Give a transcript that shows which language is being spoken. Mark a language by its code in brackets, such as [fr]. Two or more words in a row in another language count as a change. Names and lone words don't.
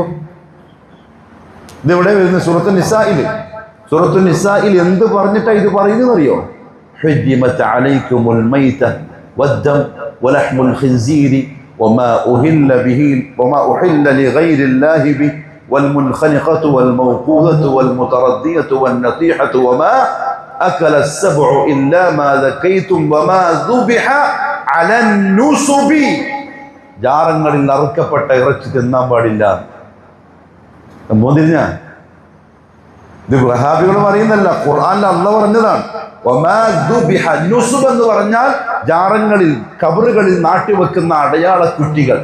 [ml] ഇതെവിടെ വരുന്നത്? സൂറത്തുൻ നിസായിൽ. സൂറത്തുൻ നിസായിൽ എന്ത് പറഞ്ഞിട്ടാ ഇത് പറയുന്നതെന്നറിയോ? [ar] حرمت عليكم الميتة والدم ولحم الخنزير وما أهل به وما أهل لغير الله به والمنخنقة والموقوذة والمتردية والنطيحة وما أكل السبع إلا ما ذكيتم وما ذبح على النصب. [ml] ജാറങ്ങളിൽ അറുക്കപ്പെട്ട ഇറച്ചി തിന്നാൻ പാടില്ല. മോദിഞ്ഞ ഇത് വഹാബികൾ പറയുന്നല്ല, ഖുർആനിൽ അല്ലാഹു പറഞ്ഞതാണ്. [ar] وما ذبح, [ml] നുസ്ബ് എന്ന് പറഞ്ഞാൽ ജാറങ്ങളിൽ, കബറുകളിൽ നാട്ടിവെക്കുന്ന അടയാള കുറ്റികൾ.